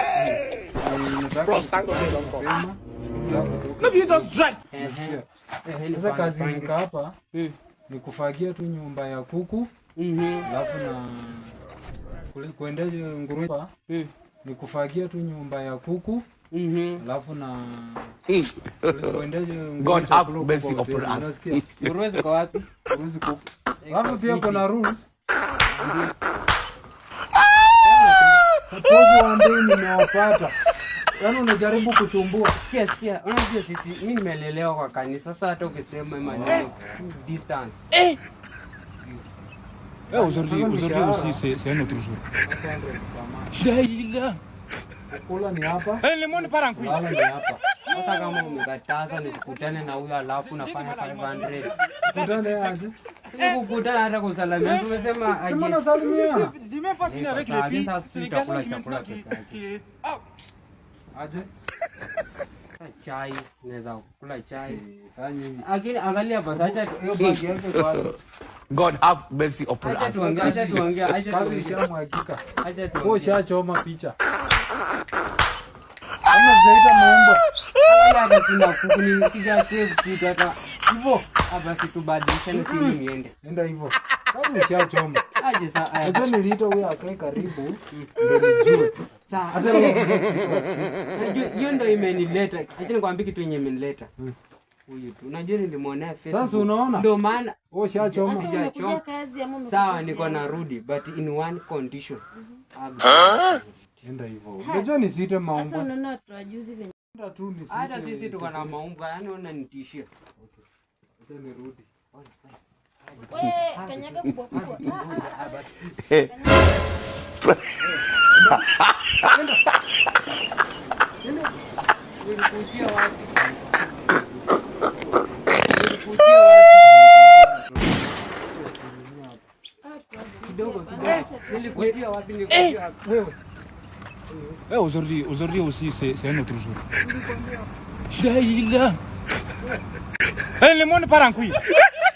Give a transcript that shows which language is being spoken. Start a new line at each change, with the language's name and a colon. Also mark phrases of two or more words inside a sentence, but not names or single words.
Swahili: Sasa kazi nika hapa ni kufagia tu nyumba ya kuku, alafu na kuendaje nguruwe ni kufagia tu nyumba ya kuku, alafu na kuendaje nguruwe.
English: God have mercy upon us.
Swahili: Nguruwe ziko wapi? Nguruwe ziko. Alafu pia kuna rules.
English: Suppose one day
Swahili: nimewapata. Yaani unajaribu kusumbua. Sikia. Unajua sisi mimi nimelelewa kwa kanisa. Sasa hata ukisema maneno distance.
French: Aujourd'hui aussi, c'est un autre jour. Daïla.
Swahili: Kula ni hapa.
French: Le monde part en couille.
Swahili: Lala ni hapa. Sasa kama umekataza nisikutane na huyo alafu nafanya 500. Kutane aje? Nikukutana hata kusalamia. Umesema aje? Sema nasalimiana.
French: J'ai même pas fini avec les filles. C'est les garçons qui
Swahili: Aje? Chai, naweza kula chai. Fanye hivi. Lakini angalia basi acha Hiyo bagi yake kwa
English: God have mercy upon
Swahili: acha
English: us.
Swahili: tuongee. kazi ishamwagika. Acha Wewe tuongee. ushachoma picha. Kama zaita maumbo. Hata sina kuku ni sija save kitu hata hivyo. Basi tubadilishane simu niende. Nenda hivyo. Kazi ushachoma. Aje saa aya. Unajua niliita huyo akae karibu ndio nijue. Saa Hata hiyo ndio imenileta. Acha nikwambie kitu yenye imenileta. Huyu tu. Unajua nilimwonea Facebook. Sasa unaona? Ndio maana wewe ushachoma. Sasa umekuja kazi ama umekuja? sawa niko narudi
English: but in one condition.
Swahili: Nenda hivyo. Unajua nisiite Sasa maumbo. unaona watu wajuzi venye. Nenda tu nisiite. Hata sisi tuko na maumbo, yani unanitishia. Acha nirudi. Wewe kanyaga kubwa kubwa. Nilikujia wapi? Kidogo. Nilikujia wapi?
French: Ouais, aujourd'hui aussi, c'est un autre jour. Daïla. Le monde part en couille.